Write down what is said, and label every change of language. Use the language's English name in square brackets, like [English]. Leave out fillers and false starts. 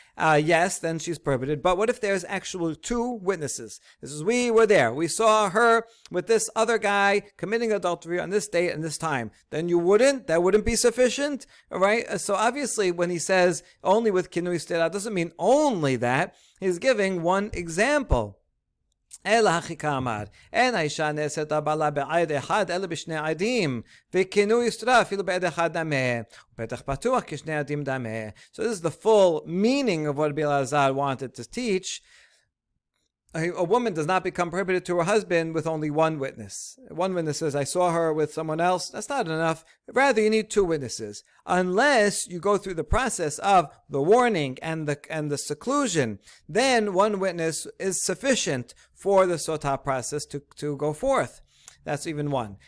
[English] Yes, then she's prohibited. But what if there's actual two witnesses? This is, we were there. We saw her with this other guy committing adultery on this date and this time. Then that wouldn't be sufficient? All right? So obviously when he says only with kinui stira, doesn't mean only that. He's giving one example. [Hebrew] אלא הכי אמר, אין האישה נאסרת הבעלה בעד אחד אלא בשני עדים, וכינוי יסתרה אפילו בעד אחד דמה, ופתח פתוח כשני עדים דמה. [English] So this is the full meaning of what Rabbi Elazar wanted to teach. A woman does not become prohibited to her husband with only one witness. One witness says, I saw her with someone else. That's not enough. Rather, you need two witnesses. Unless you go through the process of the warning and the seclusion, then one witness is sufficient for the sotah process to go forth. That's even one.